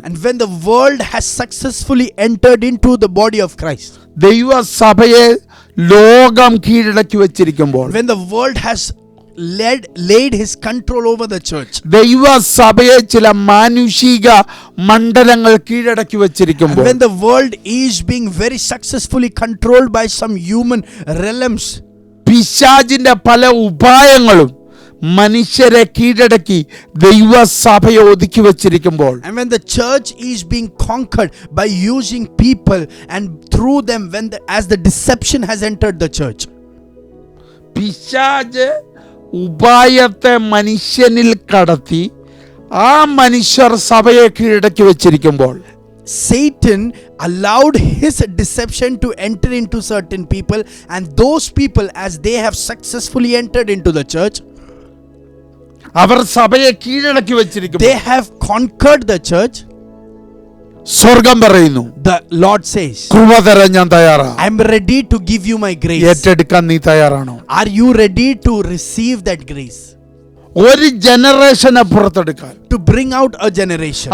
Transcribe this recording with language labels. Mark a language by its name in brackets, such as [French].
[English] and when the world has successfully entered into the body of Christ, [Malayalam] ദൈവസഭയെ ലോകം കീഴടക്കി വെച്ചിരിക്കുമ്പോൾ, [English] when the world has laid his control over the church. [Malayalam] ദൈവസഭയെ ചില മാനുഷിക മണ്ഡലങ്ങൾ കീഴടക്കി വെച്ചിരിക്കുമ്പോൾ, [English] And when the world is being very successfully controlled by some human realms, [Malayalam] പിശാചിന്റെ പല ഉപായങ്ങളും മനുഷ്യരെ കീഴടക്കി ദൈവസഭയെ ഒതുക്കി വെച്ചിരിക്കുമ്പോൾ, [English] and when the church is being conquered by using people and through them as the deception has entered the church, [Malayalam] പിശാച് ഉപായത്തെ മനുഷ്യനിൽ കടത്തി ആ മനുഷ്യർ സഭയെ കീഴടക്കി വെച്ചിരിക്കുമ്പോൾ, [English] Satan allowed his deception to enter into certain people, and those people, as they have successfully entered into the church, [Malayalam] അവർ സഭയെ കീഴടക്കി വെച്ചിരിക്കുമ്പോൾ, [English] they have conquered the church. [Malayalam] സ്വർഗം പറയുന്നു, [English] The Lord says, [Malayalam] കൃപ തരാൻ ഞാൻ തയ്യാറാ. [English] I am ready to give you my grace. [Malayalam] ഏറ്റെടുക്കാൻ നീ തയ്യാറാണോ? [English] Are you ready to receive that grace? [Malayalam] ഒരു ജനറേഷനെ പുറത്തെടുക്കാൻ, [English] To bring out a generation,